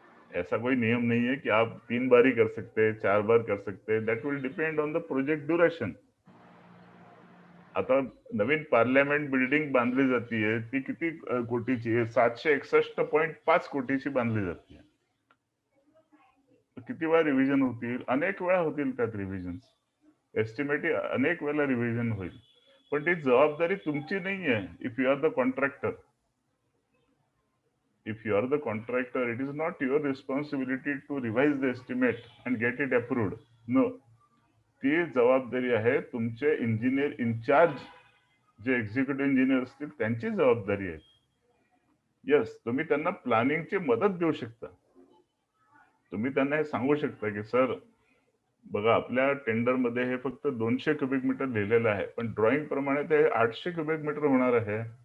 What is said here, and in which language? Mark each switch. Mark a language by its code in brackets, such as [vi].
[hi] ऐसा कोई नियम नहीं है कि आप 3 बार ही कर सकते हैं, 4 बार कर सकते हैं. [en] That will depend on the project duration. [mr] आता नवीन पार्लमेंट बिल्डिंग बांधली जातीये, ती किती कोटीची आहे? 761.5 कोटीची बांधली जाते. किती वेळा रिव्हिजन होतील? अनेक वेळा होतील त्यात रिव्हिजन्स. एस्टिमेट अनेक वेळा रिव्हिजन होईल. पण ती जबाबदारी तुमची नाहीये. [en] If you are the contractor, if you are the contractor, it is not your responsibility to revise the estimate and get it approved. No. [mr] ती जबाबदारी आहे तुमचे इंजिनियर इन्चार्ज, जे एक्झिक्युटिव्ह इंजिनियर असतील त्यांची जबाबदारी आहे. यस, तुम्ही त्यांना प्लॅनिंगची मदत देऊ शकता. तुम्ही त्यांना हे सांगू शकता की सर बघा आपल्या टेंडर मध्ये हे फक्त 200 क्युबिक मीटर लिहिलेलं आहे, पण ड्रॉइंग प्रमाणे ते 800 क्युबिक मीटर होणार आहे.